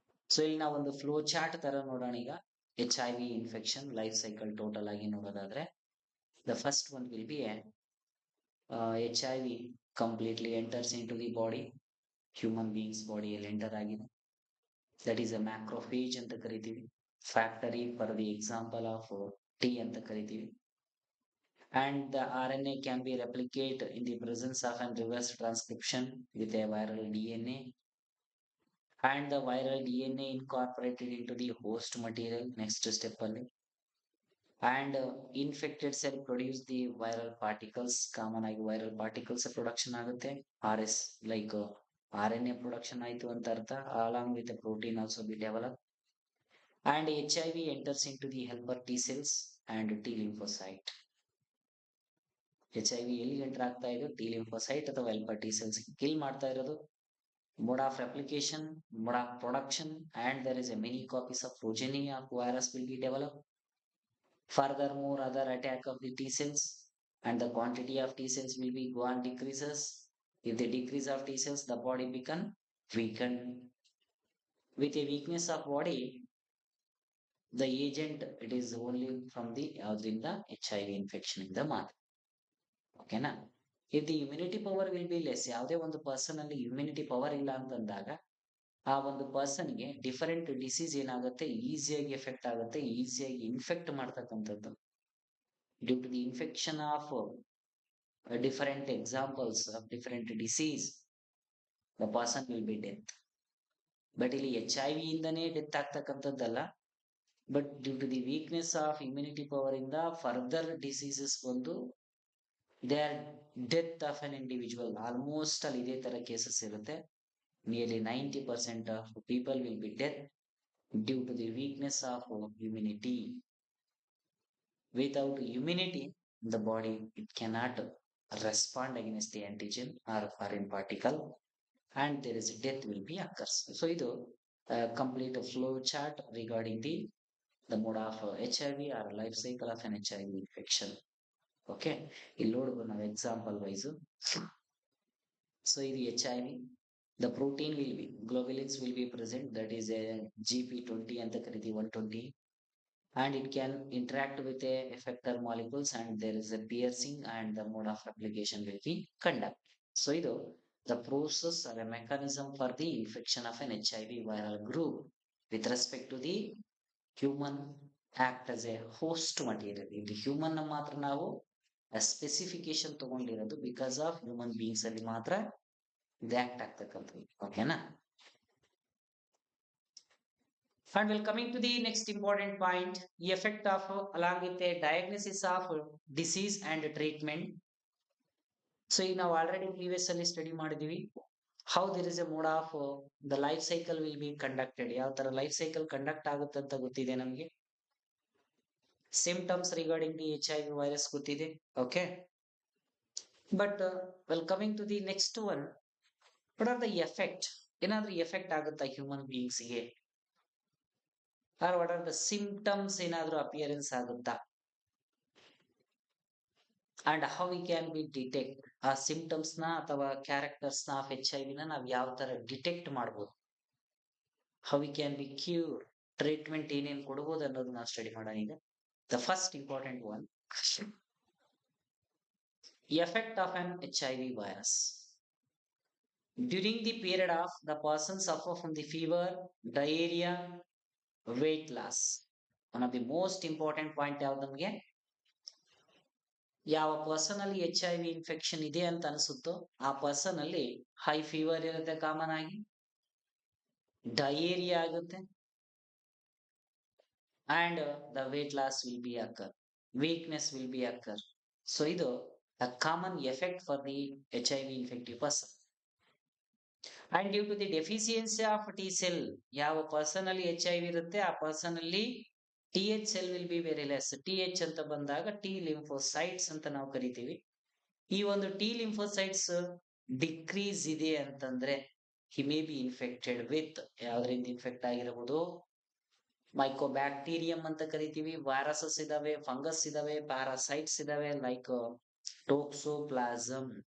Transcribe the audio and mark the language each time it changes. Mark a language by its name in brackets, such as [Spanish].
[Kannada] So ಇಲ್ಲಿ ನಾವು ಒಂದು ಫ್ಲೋ ಚಾರ್ಟ್ ತರ ನೋಡೋಣ. ಈಗ H I V infection life cycle total ಆಗಿ ನೋಡೋದಾದ್ರೆ [English] the first one will be H I V completely enters in to the body, [Kannada] human beings ಬಾಡಿಯಲ್ಲಿ ಎಂಟರ್ ಆಗಿದೆ. [English] that is a macrophage [Kannada] ಅಂತ ಕರಿತೀವಿ. [English] Factory for the example of T ಅಂತ ಕರಿತೀವಿ. And the RNA can be replicate in the presence of an reverse transcription with a viral DNA, and the viral DNA incorporated into the host material next step ಅಲ್ಲಿ. And infected cell produce the viral particles. [Kannada] Common ಆಗಿ viral particles production ಆಗುತ್ತೆ. [English] RS like RNA [Kannada] production ಆಯ್ತು ಅಂತ ಅರ್ಥ. [English] along with the protein also be developed. And HIV enters into the helper T cells and T lymphocyte. [Kannada] HIV ಎಲ್ಲಿ enter ಆಗ್ತಾ ಇದೆ? T lymphocyte ಅಥವಾ helper T cells kill ಮಾಡ್ತಾ ಇರೋದು. [English] mode of replication, mode of production, and there is a many copies of progeny of virus will be developed. Furthermore, other attack of the T cells and the quantity of T cells will be go on decreases. If the decrease of T cells, the body become weakened. With a weakness of body, the agent it is only from the [Kannada] ಯಾವ್ದ್ರಿಂದ HIV infection ಇಂದ ಮಾತ್ರ. ಓಕೆನಾ? [English] if the immunity power will be less, [Kannada] ಯಾವುದೇ ಒಂದು person ಅಲ್ಲಿ immunity power ಇಲ್ಲ ಅಂತಂದಾಗ ಆ ಒಂದು ಪರ್ಸನ್ಗೆ ಡಿಫರೆಂಟ್ ಡಿಸೀಸ್ ಏನಾಗುತ್ತೆ, ಈಸಿಯಾಗಿ ಎಫೆಕ್ಟ್ ಆಗುತ್ತೆ, ಈಸಿಯಾಗಿ ಇನ್ಫೆಕ್ಟ್ ಮಾಡ್ತಕ್ಕಂಥದ್ದು. [English] Due to the infection of different examples of different disease the person will be death. [Kannada] But ಇಲ್ಲಿ HIV ಇಂದನೇ death ಆಗ್ತಕ್ಕಂಥದ್ದಲ್ಲ, [English] But due to the weakness of immunity power ಇಂದ further diseases ಬಂದು they are death of an individual. [Kannada] Almost ಅಲ್ಲಿ ಇದೇ ತರ cases ಇರುತ್ತೆ. [English] Nearly 90% of people will be death due to the weakness of immunity. Without immunity, the body it cannot respond against the antigen or foreign particle, and there is death will be occurs. So ಇದು complete flow chart regarding the mode of HIV or life cycle of an HIV infection. [Kannada] Okay, ಇಲ್ಲಿ ನೋಡ್ಬೋದು ನಾವು example wise. [English] so ಇದು HIV, the protein will be globulins will be present, that is a GP20 [Kannada] ಅಂತ ಕರಿತೀವಿ, [English] 120, and it can interact with a effector molecules and there is a piercing and the mode of application will be conduct. So ಇದು the process or a mechanism for the infection of an HIV viral group with respect to the human act as a host material. [Kannada] ಇಲ್ಲಿ human ಮಾತ್ರ ನಾವು specification ತಗೊಂಡಿರೋದು because of human beings ಅಲ್ಲಿ ಮಾತ್ರ ಇದು act ಆಗ್ತಕ್ಕಂಥದ್ದು. ಓಕೆನಾ? [English] And we're coming to the next important point, the effect of along with the diagnosis of disease and treatment. So [Kannada] ಈಗ ನಾವು ಆಲ್ರೆಡಿ ಪ್ರೀವಿಯಸ್ ಅಲ್ಲಿ ಸ್ಟಡಿ ಮಾಡಿದೀವಿ [English] how there is a mode of the life cycle will be conducted. [Kannada] ಯಾವ ತರ life cycle conduct ಆಗುತ್ತೆ ಅಂತ ಗೊತ್ತಿದೆ ನಮಗೆ. [English] symptoms regarding the HIV virus [Kannada] ಗೊತ್ತಿದೆ. [English] Okay, but well coming to the next one, what are the effect? [Kannada] ಏನಾದ್ರೂ effect ಆಗುತ್ತಾ human ಬೀಯಿಂಗ್ಸ್ಗೆ? [English] or what are the symptoms [Kannada] ಏನಾದ್ರೂ ಅಪಿಯರೆನ್ಸ್ ಆಗುತ್ತಾ? [English] and how we can be detect [Kannada] ಆ symptoms ನ ಅಥವಾ characters ನ of HIV ನ ನಾವು ಯಾವ ತರ ಡಿಟೆಕ್ಟ್ ಮಾಡ್ಬೋದು? [English] how we can be cure, [Kannada] treatment ಏನೇನ್ ಕೊಡ್ಬೋದು ಅನ್ನೋದು ನಾವು ಸ್ಟಡಿ ಮಾಡೋಣ ಈಗ. [English] The first important one, effect of an HIV virus. During the period of the person suffer from the fever, diarrhea, weight loss. One of the most important point [Kannada] ಯಾವ್ದು ನಮಗೆ? ಯಾವ person ಅಲ್ಲಿ HIV ಇನ್ಫೆಕ್ಷನ್ ಇದೆ ಅಂತ ಅನ್ಸುತ್ತೋ ಆ person ಅಲ್ಲಿ high fever ಇರುತ್ತೆ, common ಆಗಿ ಡಯೇರಿಯಾ ಆಗುತ್ತೆ, [English] and the weight loss will be occur, [Kannada] weakness will be occur. [English] So ಇದು a common effect for the HIV infective person. And due to the deficiency of T cell, [Kannada] ಯಾವ person ಅಲ್ಲಿ HIV ಇರುತ್ತೆ ಆ person ಅಲ್ಲಿ [English] TH cell will be very less. [Kannada] TH ಅಂತ ಬಂದಾಗ T lymphocytes ಅಂತ ನಾವು ಕರಿತೀವಿ. ಈ ಒಂದು T lymphocytes ಡಿಕ್ರೀಸ್ ಇದೆ ಅಂತಂದ್ರೆ [English] he may be infected with, [Kannada] ಯಾವ್ದ್ರಿಂದ infect ಆಗಿರಬಹುದು? ಮೈಕೋಬ್ಯಾಕ್ಟೀರಿಯಂ ಅಂತ ಕರಿತೀವಿ, ವೈರಸಸ್ ಇದಾವೆ, ಫಂಗಸ್ ಇದಾವೆ, ಪ್ಯಾರಾಸೈಟ್ಸ್ ಇದಾವೆ ಲೈಕ್ ಟೋಕ್ಸೋಪ್ಲಾಸಮ್.